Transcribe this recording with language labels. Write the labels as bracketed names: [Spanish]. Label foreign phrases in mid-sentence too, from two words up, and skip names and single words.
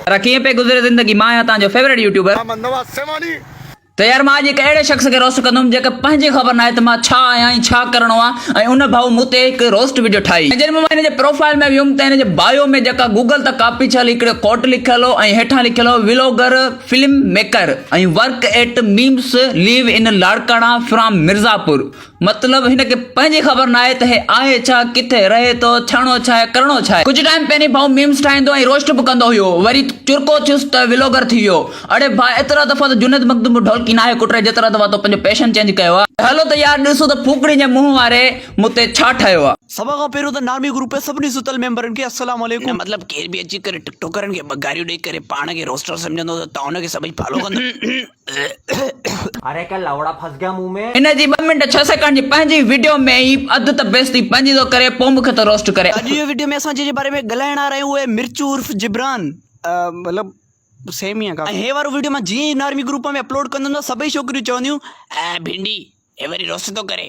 [Sindhi] कीअं पे गुज़रे ज़िंदगी। मां आहियां तव्हांजो [English] favourite YouTuber. [Sindhi] त यार मां अॼु हिकु अहिड़े शख़्स खे रोस्ट कंदुमि जेके पंहिंजी ख़बर न आहे त मां छा आहियां ऐं छा करिणो आहे। ऐं उन भाऊ मूं ते हिकु रोस्ट वीडियो ठाही। जॾहिं मां हिन जे प्रोफाइल में वियुमि त हिन जे बायो में जेका गूगल त कॉपी थियल हिकिड़ो कोट लिखियल हो ऐं हेठां लिखियल हो [English] vlogger film maker [Sindhi] ऐं [English] work at memes live in Larkana from Mirzapur. [Sindhi] मतिलबु हिन खे पंहिंजी ख़बर न आहे त हे आहे छा, किथे रहे थो, थियणो छा आहे, करिणो छा आहे। कुझु टाइम पहिरीं भाऊ मीम्स ठाहींदो ऐं रोस्ट बि कंदो हुयो, वरी चुरको थियुसि त व्लॉगर थी वियो। अड़े भाउ एतिरा दफ़ा त जुनेद मखदूम ढोलकी नाहे कुटरे जेतिरा दफ़ा तो पंहिंजो [English] passion change [Sindhi] कयो आहे। हलो त यार ॾिसो त फूकड़ी जे मुंहुं वारे मूं ते छा ठाहियो आहे। सभा खां पहिरियों त नामी ग्रुप आहे सभिनी सुतल मेंबरनि खे [Arabic] السلام عليكم. [Sindhi] मतलब केर बि अची करे टिकटॉकरनि खे गारियूं ॾेई करे पाण खे रोस्टर सम्झंदो त तव्हां हुनखे सभई फॉलो कंदो। [Hindi] अरे क्या लवड़ा फंस गया मुंह में। [Sindhi] इन जी 2 मिनट 6 सेकंड जी पंहिंजी वीडियो में ई अधु त बेइज्जती पंहिंजी थो करे पोइ मूंखे तो रोस्ट करे। अॼु ये वीडियो में असां जे बारे में ॻाल्हाइण आ रहिया आहियूं उहे मिर्चू उर्फ जिब्रान। मतलब सेम ई आहे। हे वारो वीडियो मां जीअं ई [English] army group [Sindhi] में अपलोड कंदुमि त सभई छोकिरियूं चवंदियूं भिंडी हे वरी रोस्ट थो करे।